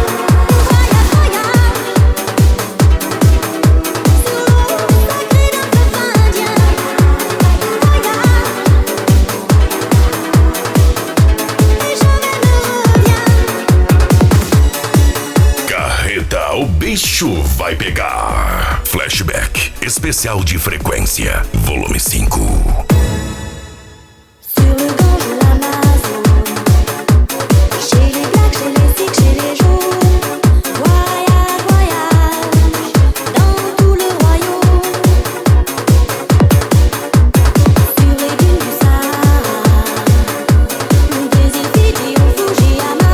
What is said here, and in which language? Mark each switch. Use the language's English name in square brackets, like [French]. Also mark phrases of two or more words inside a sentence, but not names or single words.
[French] Voyage, voyage sur l'eau sacrée d'un fleuve indien. Voyage et jamais ne reviens. [Portuguese] Carreta, o bicho vai pegar. Flashback, especial de frequência, volume 5. [French] Sur le Gange ou l'Amazone, chez les Blacks, chez les Sikhs, chez les Jaunes. Voyage, voyage, dans tout le royaume. Sur les dunes du Sahara, des îles Fidji au Fujiyama.